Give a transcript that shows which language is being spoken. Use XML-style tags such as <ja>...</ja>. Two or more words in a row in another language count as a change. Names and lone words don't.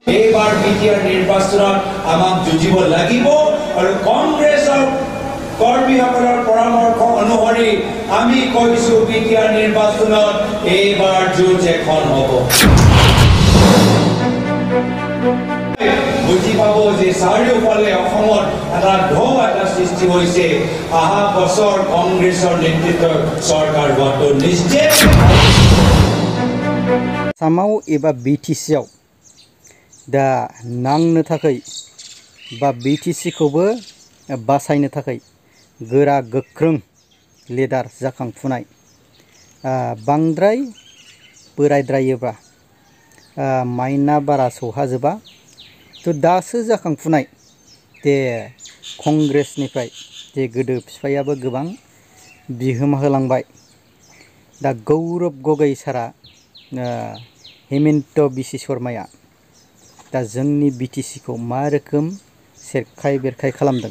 <as>এইবাৰ বিটিআৰ নিৰ্বাচনত আমাক যুঁজিব লাগিব আৰু কংগ্ৰেছৰ কৰ্মীসকলৰ পৰামৰ্শ অনুসৰি আমি কৈছো বিটিআৰ নিৰ্বাচনত এইবাৰ যুঁজ এখন হ'ব। বুজি পাব যে চাৰিওফালে অসমত এটা ঢৌ এটা সৃষ্টি হৈছে। অহা বছৰ কংগ্ৰেছৰ নেতৃত্বৰ চৰকাৰ হোৱাটো নিশ্চিত।</as> <brx>आसामाव एबा बिटिसिआव दा नांनो थाखाय बा बिटिसिखौबो बासायनो थाखाय गोरा गोख्रों लिडार जाखांफुनाय बांद्राय बोरायद्रायोबा माइना बारा सौहाजोबा तो दासो जाखांफुनाय दे कंग्रेसनिफ्राय जे गोदो बिफायाबो गोबां बिहोमा होलांबाय दा गौरब गगৈ सारा हेमन्त बिसि शर्माया दा जोंनि बिटिसिखौ मा रोखोम सेरखाय बेरखाय खालामदों।</brx>